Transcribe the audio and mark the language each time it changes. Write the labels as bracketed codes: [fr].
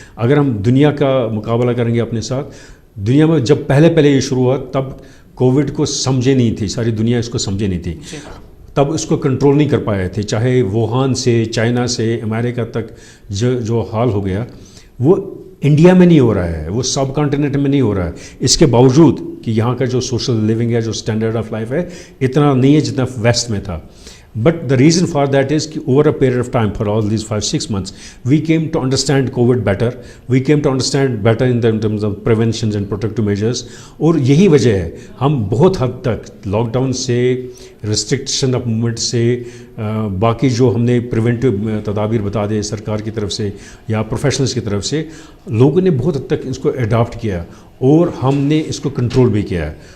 [hi] अगर हम दुनिया का मुकाबला करेंगे अपने साथ, दुनिया में जब पहले ये शुरू हुआ तब कोविड को समझे नहीं थी, सारी दुनिया इसको समझे नहीं थी, तब इसको कंट्रोल नहीं कर पाए थे। चाहे वुहान से, चाइना से, अमेरिका तक जो हाल हो गया वो इंडिया में नहीं हो रहा है, वो सब कॉन्टिनेंट में नहीं हो रहा है। इसके बावजूद कि यहाँ का जो सोशल लिविंग है, जो स्टैंडर्ड ऑफ लाइफ है, इतना नहीं है जितना वेस्ट में था। [en] But the reason for that is कि over a period of time, for all these 5-6 months, we came to understand COVID better. We came to understand better in terms of preventions and protective measures. [hi] और यही वजह है हम बहुत हद तक lockdown से, रिस्ट्रिक्शन ऑफ मूवमेंट से, बाकी जो हमने प्रिवेंटिव तदाबीर बता दें सरकार की तरफ से या प्रोफेशनल्स की तरफ से, लोगों ने बहुत हद तक इसको अडॉप्ट किया और हमने इसको कंट्रोल भी किया है।